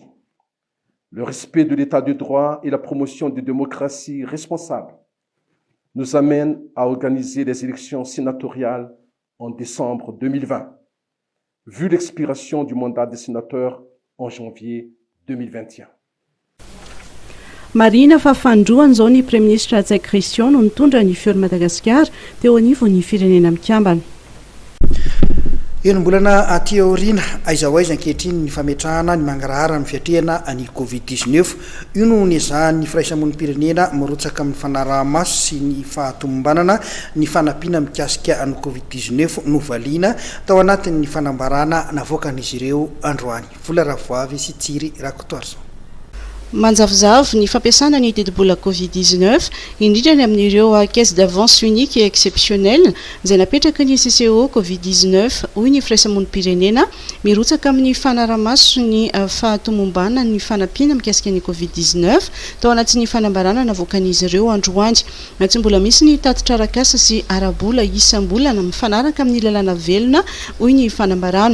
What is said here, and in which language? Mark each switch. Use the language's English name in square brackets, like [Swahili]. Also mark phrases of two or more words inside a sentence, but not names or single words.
[French] Le respect de l'état de droit et la promotion de démocratie responsable nous amènent à organiser les élections sénatoriales en décembre 2020. Vu l'expiration du mandat des sénateurs en janvier 2021. [Malagasy] Marina fa fandroany zao ny [French] Premier ministre [Malagasy] Ratsai Christian no nitondra ny fiora Madagasikara teo anivon'ny firenena mikambana. Enombolana aty aoriana aiza ho aiza ankehitriny ny fametrahana ny mangarahara ny fiatrehana ny Covid-19 io no nizahan'ny firaisamonim-pirenena mirotsaka amin'ny fanaraha-maso sy ny fahatomombanana ny fanampiana mikasika ny Covid-19 novaliana tao anatin'ny fanambarana navoakan'izy ireo androany. Vola Ravoavy sy Tsiry Rakotoarso. Manjavozavo ny fampiasana ny didibola Covid-19 indrindra ny amin'ireo [French] caisse d'avance unique et exceptionnelle [Malagasy] izay napetraka ny CCO Covid-19 hoy ny firaisamonim-pirenena mirotsaka amin'ny fanaraha-maso ny fahatomombana ny fanampiana mikasika ny Covid-19 tao anatin'ny fanambarana navoakan'izy ireo androany. Tsy mbola misy ny tatitra arakasa sy arabola isam-bolana mifanaraka amin'ny lalàna velona hoy ny fanambarana.